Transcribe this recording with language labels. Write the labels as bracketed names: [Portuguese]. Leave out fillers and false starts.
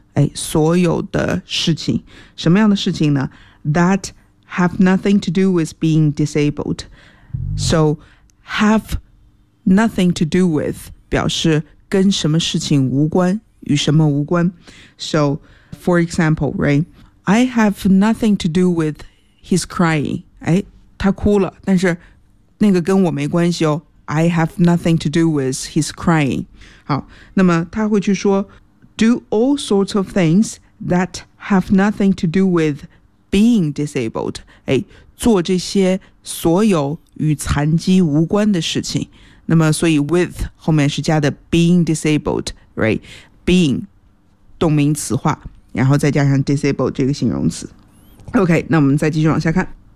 [Chinese] 哎，所有的事情，什么样的事情呢？ [English] That have nothing to do with being disabled. So, have nothing to do with [Chinese] 表示跟什么事情无关，与什么无关。 [English] So, for example, right? I have nothing to do with his crying. [Chinese] 哎，他哭了，但是那个跟我没关系哦。 [English] I have nothing to do with his crying. [Chinese] 好，那么他会去说 [English] do all sorts of things that have nothing to do with being disabled. [Chinese] 哎，做这些所有与残疾无关的事情。那么所以 with 后面是加的 [English] being disabled, right? [Chinese] Being, 动名词化，然后再加上 disabled 这个形容词。 OK, 那我们再继续往下看。